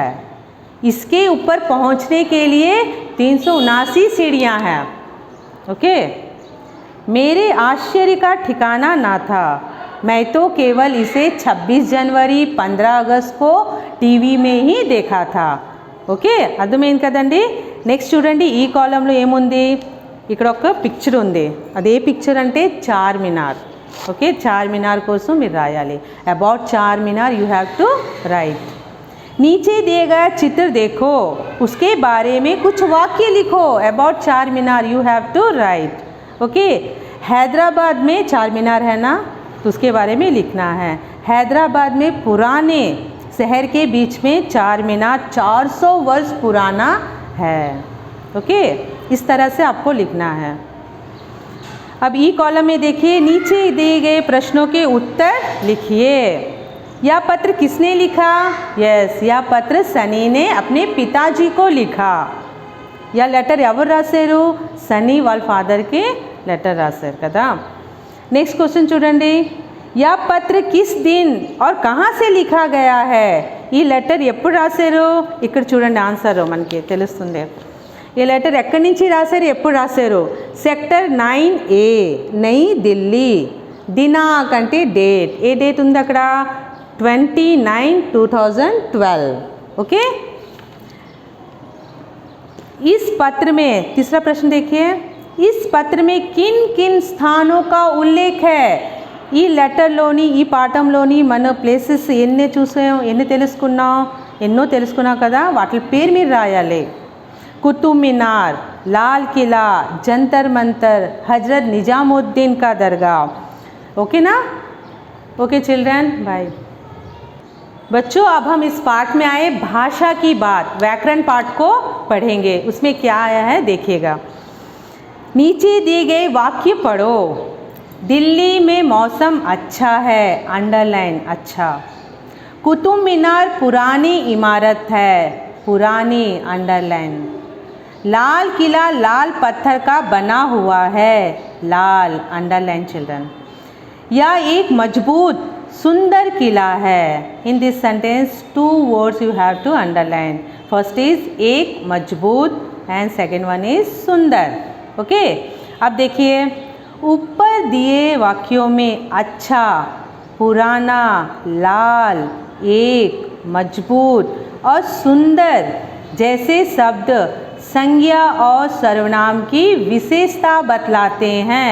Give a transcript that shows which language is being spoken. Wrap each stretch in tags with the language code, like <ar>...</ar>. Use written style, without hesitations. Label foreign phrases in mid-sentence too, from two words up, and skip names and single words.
<hi>इसके ऊपर पहुंचने के लिए 379 सीढ़ियां हैं. ओके. मेरे आश्चर्य का ठिकाना ना था. मैं तो केवल इसे 26 जनवरी 15 अगस्त को టీవీ में ही देखा था.</hi> <te>ఓకే. అర్థమైంది కదండి. నెక్స్ట్ చూడండి, ఈ కాలంలో ఏముంది? ఇక్కడ ఒక పిక్చర్ ఉంది. అదే పిక్చర్ అంటే చార్మినార్. ఓకే. చార్మినార్ కోసం మీరు రాయాలి.</te> <en>About Charminar you have to write.</en> <hi>नीचे दिए गया चित्र देखो, उसके बारे में कुछ वाक्य लिखो.</hi> <en>About Charminar you have to write.</en> <hi>ओके. हैदराबाद में चारमीनार है ना, तो उसके बारे में लिखना है. हैदराबाद में पुराने शहर के बीच में चारमीनार 400 वर्ष पुराना है. ओके. इस तरह से आपको लिखना है. अब ई कॉलम में देखिए, नीचे दिए गए प्रश्नों के उत्तर लिखिए. यह पत्र किसने लिखा? यस, यह पत्र सनी ने अपने पिताजी को लिखा. यह लेटर</hi> <te>ఎవరు రాశారు? సనీ వాళ్ళ ఫాదర్కి లెటర్ రాశారు కదా.</te> <en>next question</en> <te>చూడండి,</te> <hi>यह पत्र किस दिन और कहाँ से लिखा गया है?</hi> <te>ఈ లెటర్ ఎప్పుడు రాశారు? ఇక్కడ చూడండి ఆన్సర్ మనకి తెలుస్తుంది. ఈ లెటర్ ఎక్కడి నుంచి రాశారు, ఎప్పుడు రాశారు? సెక్టర్ 9A, నई ఢిల్లీ. దినాంక్ అంటే డేట్. ఏ డేట్ ఉంది అక్కడ? 29/2012.</te> <hi>ओके. इस पत्र में तीसरा प्रश्न देखिए, इस पत्र में किन किन स्थानों का उल्लेख है?</hi> <te>ఈ లెటర్లోని ఈ పాఠంలోని మన ప్లేసెస్ ఎన్ని చూసాం, ఎన్ని తెలుసుకున్నాం? ఎన్నో తెలుసుకున్నాం కదా. వాటి పేరు మీరు రాయాలి. కుతుబ్ మీనార్, లాల్ కిలా, జంతర్ మంతర్, హజరత్ నిజాముద్దీన్</te> <hi>का दरगाह.</hi> <en>Okay na. Okay children, bye.</en> <hi>बच्चों अब हम इस पाठ में आए भाषा की बात, व्याकरण पाठ को पढ़ेंगे। उसमें क्या आया है देखिएगा। नीचे दिए गए वाक्य पढ़ो। दिल्ली में मौसम अच्छा है, अंडरलाइन अच्छा। कुतुब मीनार पुरानी इमारत है, पुरानी अंडरलाइन। लाल किला लाल पत्थर का बना हुआ है, लाल</hi> <en>underline children.</en> <hi>यह एक मजबूत सुंदर किला है।</hi> <en>in this sentence 2 words you have to underline. First is</en> <hi>एक मजबूत</hi> <en>and second one is सुंदर।</en> <hi>ओके अब देखिए ऊपर दिए वाक्यों में अच्छा, पुराना, लाल, एक, मजबूत और सुंदर जैसे शब्द संज्ञा और सर्वनाम की विशेषता बतलाते हैं।</hi>